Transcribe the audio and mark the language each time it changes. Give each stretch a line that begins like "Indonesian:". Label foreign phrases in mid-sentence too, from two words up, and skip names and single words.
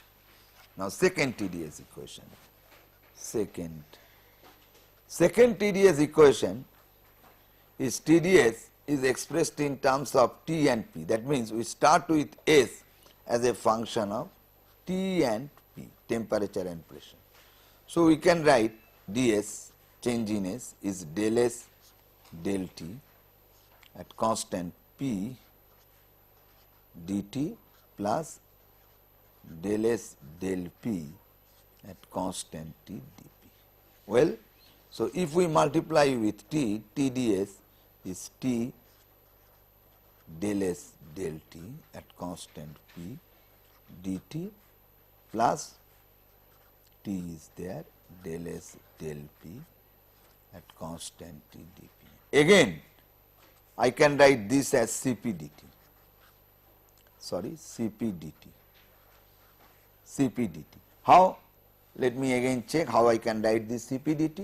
English: Now, second TDS equation, second TDS equation is TDS is expressed in terms of T and P. That means, we start with S as a function of T and P, temperature and pressure. So, we can write ds, change in S, is del S del T at constant P dt plus del S del P at constant T dP. Well, so if we multiply with T, TDS is T del S del T at constant P dt plus T is there del S del P at constant T dP. Again, I can write this as Cp dt. Sorry, Cp dt. How? Let me again check how I can write this Cp dt.